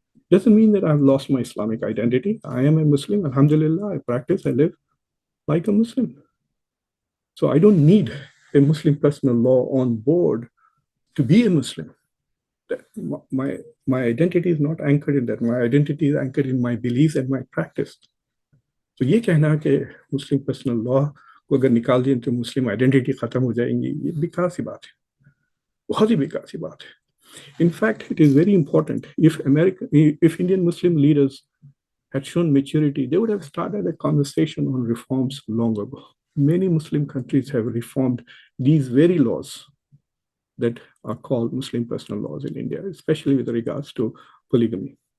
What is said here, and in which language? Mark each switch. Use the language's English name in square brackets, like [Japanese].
[English] Doesn't mean that I've lost my Islamic identity. I am a Muslim. Alhamdulillah, I practice. I live like a Muslim. So I don't need a Muslim personal law on board to be a Muslim. My identity is not anchored in that. My identity is anchored in my beliefs and my practice. [Hindi] So ये कहना कि मुस्लिम personal law को अगर निकाल दिए तो मुस्लिम identity खत्म हो जाएंगी, ये बेकार सी बात है, बहुत ही बेकार सी बात है. [English] In fact, it is very important. If Indian Muslim leaders had shown maturity, they would have started a conversation on reforms long ago. Many Muslim countries have reformed these very laws that are called Muslim personal laws in India, especially with regards to polygamy.